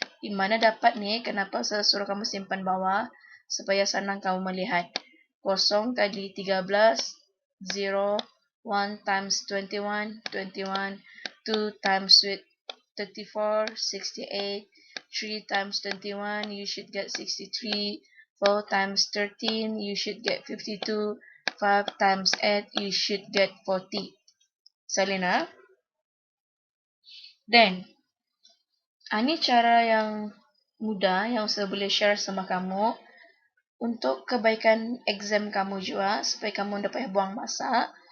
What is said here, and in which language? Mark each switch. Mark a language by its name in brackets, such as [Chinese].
[Malay] Di mana dapat ni, kenapa saya suruh kamu simpan bawah? Supaya senang kamu melihat. [English] 0 kali 13, 0, 1 times 21, 21, 2 times 34, 68, 3 times 21, you should get 63, 4 times 13, you should get 52, 5 times 8, you should get 40. [Malay] Salina. Then, ini cara yang mudah yang saya boleh share sama kamu untuk kebaikan exam kamu juga, supaya kamu dapat buang masa.